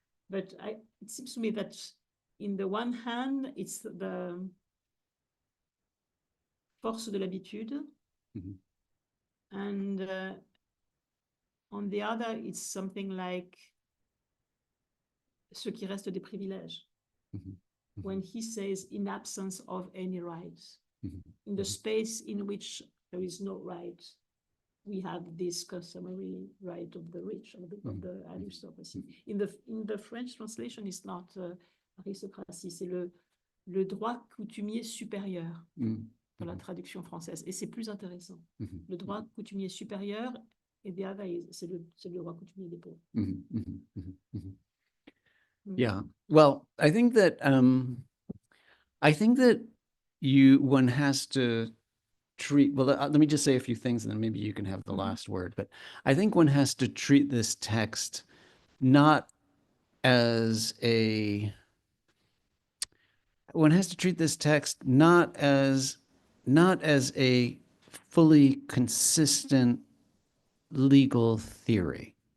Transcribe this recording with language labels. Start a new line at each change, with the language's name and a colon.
English: But it seems to me that in the one hand, it's the
French: force de l'habitude,
English: and on the other, it's something like
French: ce qui reste des privilèges.
English: When he says in absence of any rights, in the space in which there is no right, we have this customary right of the rich, of the aristocracy. In the French translation, it's not aristocratie,
French: c'est le droit coutumier supérieur dans la traduction française, et c'est plus intéressant. Le droit coutumier supérieur, et
English: the other
French: c'est le droit coutumier des pauvres.
English: Yeah, well, I think that one has to treat, well, let me just say a few things and then maybe you can have the last word, but I think one has to treat this text not as a fully consistent legal theory.